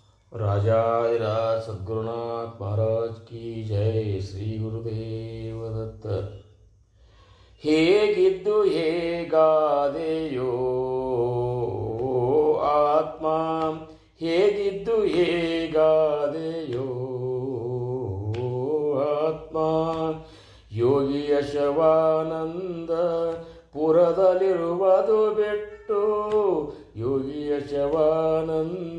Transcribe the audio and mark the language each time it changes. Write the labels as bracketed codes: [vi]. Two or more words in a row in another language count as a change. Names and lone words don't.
[hi] राजाधिराज सद्गुरुनाथ महाराज की जय. श्री गुरुदेव दत्त. [kn] ಹೇಗಿದ್ದು ಹೇಗಾದೆಯೋ ಆತ್ಮ, ಹೇಗಿದ್ದು ಹೇಗಾದೆಯೋ ಆತ್ಮ. ಯೋಗಿಯ ಶವಾನಂದ ಪುರದಲ್ಲಿರುವುದು ಬಿಟ್ಟು, ಯೋಗಿಯ ಶವಾನಂದ